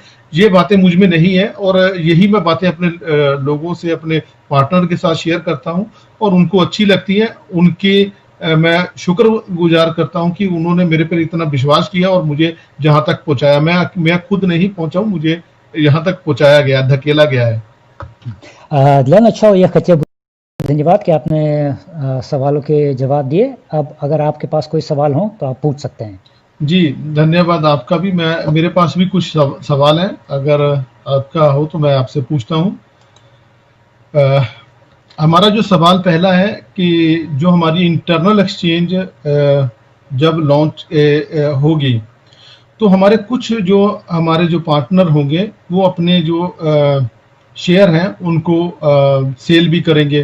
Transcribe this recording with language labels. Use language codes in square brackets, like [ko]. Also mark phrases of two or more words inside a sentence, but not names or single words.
[hi] ये बातें मुझ में नहीं है, और यही मैं बातें अपने लोगों से, अपने पार्टनर के साथ शेयर करता हूं, और उनको अच्छी लगती है। उनके मैं शुक्रगुजार करता हूं कि उन्होंने मेरे पर इतना विश्वास किया और मुझे जहां तक पहुंचाया। मैं खुद नहीं पहुंचा हूं, मुझे यहाँ तक पहुंचाया गया, धकेला गया है। [ru] Для начала я хотел бы [hi] धन्यवाद कि आपने सवालों के जवाब दिए। अब अगर आपके पास कोई सवाल हो तो आप पूछ सकते हैं। जी, धन्यवाद आपका भी। मेरे पास भी कुछ सवाल हैं, अगर आपका हो तो मैं आपसे पूछता हूँ। हमारा जो सवाल पहला है कि जो हमारी [en] internal exchange [hi] जब लॉन्च होगी, तो हमारे जो पार्टनर होंगे वो अपने जो शेयर हैं उनको सेल भी करेंगे।